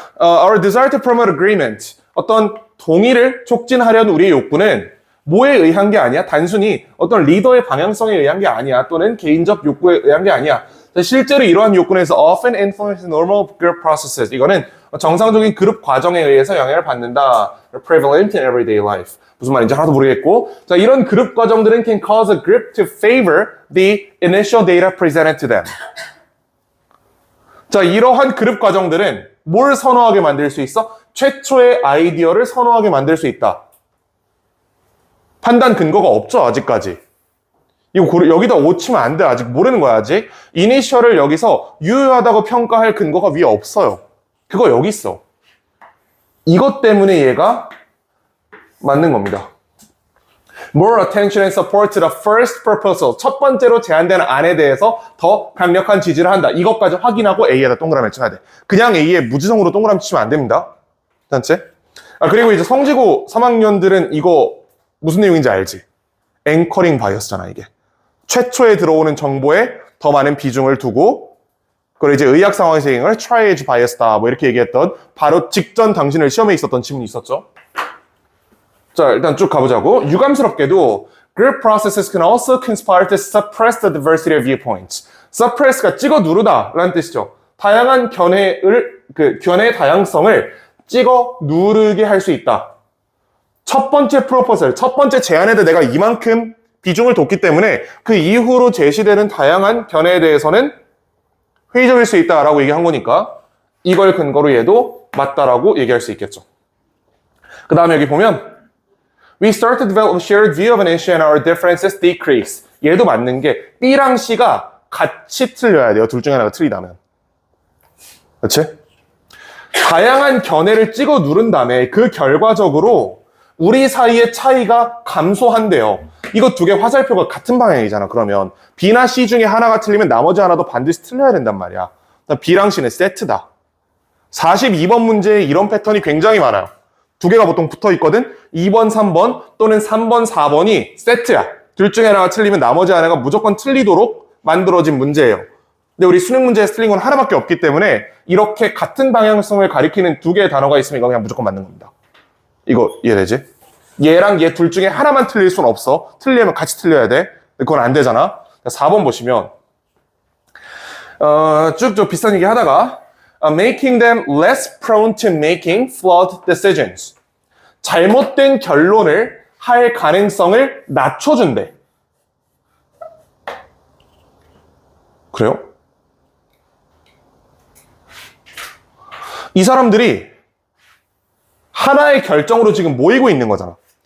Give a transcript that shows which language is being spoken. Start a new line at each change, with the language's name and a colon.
English: Our desire to promote agreement.
Korean: 어떤 동의를 촉진하려는 우리의 욕구는 뭐에 의한 게 아니야? 단순히 어떤 리더의 방향성에 의한 게 아니야. 또는 개인적 욕구에 의한 게 아니야. 실제로 이러한 욕구에서
English: often influence normal group processes.
Korean: 이거는 정상적인 그룹 과정에 의해서 영향을 받는다.
English: prevalent in everyday life.
Korean: 무슨 말인지 하나도 모르겠고. 자, 이런 그룹 과정들은
English: can cause a group to favor the initial data presented to them.
Korean: 자, 이러한 그룹 과정들은 뭘 선호하게 만들 수 있어? 최초의 아이디어를 선호하게 만들 수 있다. 판단 근거가 없죠, 아직까지. 이거 여기다 5 치면 안 돼. 아직 모르는 거야, 아직. 이니셜을 여기서 유효하다고 평가할 근거가 위에 없어요. 그거 여기 있어. 이것 때문에 얘가 맞는 겁니다.
English: More attention and support to the first proposal.
Korean: 첫 번째로 제안되는 안에 대해서 더 강력한 지지를 한다. 이것까지 확인하고 A에다 동그라미 쳐야 돼. 그냥 A에 무지성으로 동그라미 치면 안 됩니다. 단체. 그리고 이제 성지고 3학년들은 이거 무슨 내용인지 알지? 앵커링 바이어스잖아, 이게. 최초에 들어오는 정보에 더 많은 비중을 두고, 그리고 이제 의학 상황에서 이걸 triage bias다, 뭐 이렇게 얘기했던, 바로 직전 당신을 시험에 있었던 질문이 있었죠. 자, 일단 쭉 가보자고. 유감스럽게도
English: group processes can also conspire to suppress the diversity of viewpoints.
Korean: suppress가 찍어 누르다 라는 뜻이죠. 다양한 견해의 다양성을 찍어 누르게 할 수 있다. 첫 번째 프로포설, 첫 번째 제안에도 내가 이만큼 비중을 뒀기 때문에 그 이후로 제시되는 다양한 견해에 대해서는 회의적일 수 있다라고 얘기한 거니까 이걸 근거로 얘도 맞다라고 얘기할 수 있겠죠. 그 다음에 여기 보면
English: We start to develop a shared view of an issue and our differences decrease.
Korean: 얘도 맞는 게 B랑 C가 같이 틀려야 돼요. 둘 중에 하나가 틀리다면. 그렇지? 다양한 견해를 찍어 누른 다음에 그 결과적으로 우리 사이의 차이가 감소한대요. 이거 두 개 화살표가 같은 방향이잖아. 그러면 B나 C 중에 하나가 틀리면 나머지 하나도 반드시 틀려야 된단 말이야. B랑 C는 세트다. 42번 문제에 이런 패턴이 굉장히 많아요. 두 개가 보통 붙어 있거든. 2번, 3번 또는 3번, 4번이 세트야. 둘 중에 하나가 틀리면 나머지 하나가 무조건 틀리도록 만들어진 문제예요. 근데 우리 수능 문제에 틀린 건 하나밖에 없기 때문에 이렇게 같은 방향성을 가리키는 두 개의 단어가 있으면 이거 그냥 무조건 맞는 겁니다. 이거 이해되지? 얘랑 얘 둘 중에 하나만 틀릴 순 없어. 틀리면 같이 틀려야 돼. 그건 안 되잖아. 4번 보시면 쭉 비슷한 얘기 하다가
English: making them less prone to making flawed decisions.
Korean: 잘못된 결론을 할 가능성을 낮춰준대. 그래요? 이 사람들이 하나의 결정으로 지금 모이고 있는 거잖아.